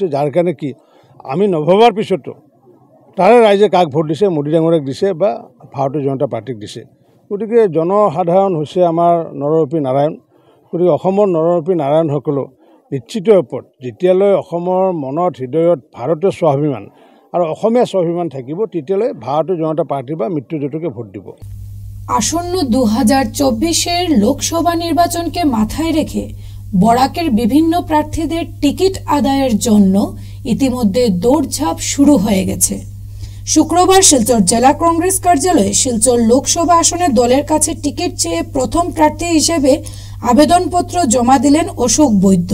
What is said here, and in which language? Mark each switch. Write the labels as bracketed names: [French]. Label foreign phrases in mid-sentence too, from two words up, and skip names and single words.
[Assamese] যাৰ কাৰণে কি আমি নভবাৰ পিছতো তাৰে ৰাইজে কাক ভোট দিছে, মোদী ডাঙৰীয়াক দিছে বা ভাৰতীয় জনতা পাৰ্টিক দিছে। গতিকে জনসাধাৰণ হৈছে আমাৰ নৰৰূপী নাৰায়ণ। গতিকে অসমৰ নৰৰূপী নাৰায়ণসকলেও নিশ্চিত ওপৰত যেতিয়ালৈ অসমৰ মনত হৃদয়ত ভাৰতীয় স্বাভিমান আৰু অসমীয়া স্বাভিমান থাকিব তেতিয়ালৈ ভাৰতীয় জনতা পাৰ্টি বা মৃত্যুজোঁটকে ভোট দিব। [Bangla] আসন্ন 2024-এর লোকসভা নির্বাচনকে মাথায় রেখে বরাকের বিভিন্ন প্রার্থীদের টিকিট আদায়ের জন্য ইতিমধ্যে দৌড়ঝাঁপ শুরু হয়ে গেছে। শুক্রবার শিলচর জেলা কংগ্রেস কার্যালয়ে শিলচর লোকসভা আসনে দলের কাছে টিকিট চেয়ে প্রথম প্রার্থী হিসেবে আবেদনপত্র জমা দিলেন অশোক বৈদ্য।